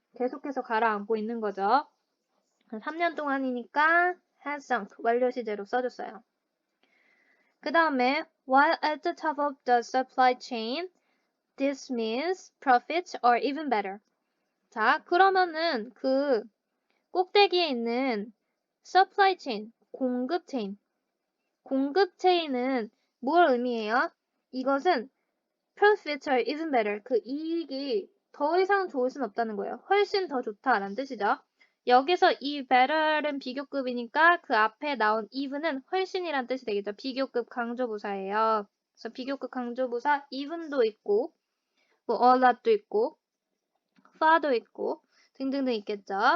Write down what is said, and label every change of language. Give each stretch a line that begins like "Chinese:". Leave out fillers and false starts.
Korean: 계속해서 가라앉고 있는 거죠. 3년 동안이니까 has sunk 완료 시제로 써줬어요. 그 다음에
English: while at the top of the supply chain, this means profits are even better.
Korean: 자, 그러면은 그 꼭대기에 있는 supply chain, 공급 체인은 뭘 의미해요?
English: 이것은 profits are even better.
Korean: 그 이익이 더 이상 좋을 순 없다는 거예요. 훨씬 더 좋다라는 뜻이죠. 여기서 이 better은 비교급이니까 그 앞에 나온 even은 훨씬이란 뜻이 되겠죠. 비교급 강조부사예요. 그래서 비교급 강조부사 even도 있고 뭐 a lot도 있고 far도 있고 등등등 있겠죠.